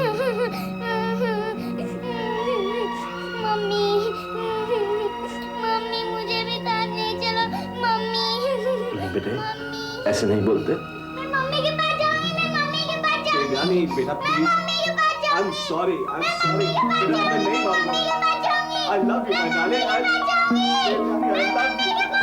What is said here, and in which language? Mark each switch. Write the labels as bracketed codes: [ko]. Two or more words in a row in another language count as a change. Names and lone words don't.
[hi] मम्मी, मम्मी मुझे भी साथ ले चलो। मम्मी। नहीं बेटे, ऐसे नहीं बोलते। मैं मम्मी के पास जाऊंगी, मैं मम्मी के पास जाऊंगी। नहीं बेटा प्लीज। मम्मी के पास जाऊंगी। [en] I'm sorry, I'm sorry। [hi] बेटा मैं नहीं मारूंगा। [en] I love you my darling। I love you my darling।